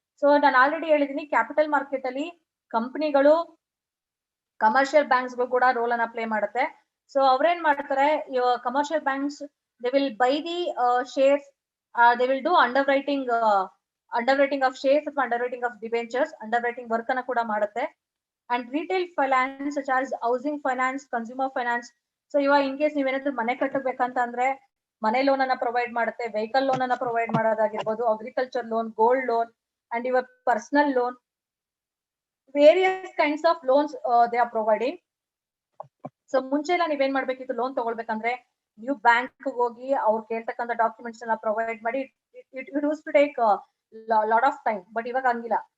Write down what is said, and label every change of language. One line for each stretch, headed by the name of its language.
Kannada: So ನಾನು already ಹೇಳಿದೀನಿ, capital market ಅಲ್ಲಿ ಕಂಪನಿಗಳು, ಕಮರ್ಷಿಯಲ್ ಬ್ಯಾಂಕ್ಸ್ ಗಳು ಕೂಡ ರೋಲ್ ಅನ್ನ ಪ್ಲೇ ಮಾಡುತ್ತೆ. ಸೊ ಅವ್ರೇನ್ ಮಾಡ್ತಾರೆ,
English: commercial banks they will buy the shares, they will do underwriting of shares
Kannada: ಅಥವಾ
English: underwriting of debentures, underwriting work
Kannada: ಅನ್ನ ಕೂಡ ಮಾಡುತ್ತೆ.
English: And retail finance such as housing finance, consumer finance.
Kannada: So ಇವಾಗ in case ನೀವೇನಾದ್ರೂ ಮನೆ ಕಟ್ಟಬೇಕಂತ ಅಂದ್ರೆ ಮನೆ ಲೋನ್ ಅನ್ನ ಪ್ರೊವೈಡ್ ಮಾಡುತ್ತೆ, ವೆಹಿಕಲ್ ಲೋನ್ ಅನ್ನ ಪ್ರೊವೈಡ್ ಮಾಡೋದಾಗಿರ್ಬೋದು, agriculture loan, gold loan,
English: And your personal loan, various kinds of loans they are providing.
Kannada: So ಮುಂಚೆ ಎಲ್ಲ ನೀವೇನ್ ಮಾಡ್ಬೇಕಿತ್ತು, ಲೋನ್ ತಗೊಳ್ಬೇಕಂದ್ರೆ ನೀವು ಬ್ಯಾಂಕ್ ಹೋಗಿ ಅವ್ರು ಕೇಳ್ತಕ್ಕಂಥ ಡಾಕ್ಯುಮೆಂಟ್ಸ್ ಎಲ್ಲ ಪ್ರೊವೈಡ್ ಮಾಡಿ,
English: It use to take lot of time.
Kannada: But ಇವಾಗ ಹಂಗಿಲ್ಲ.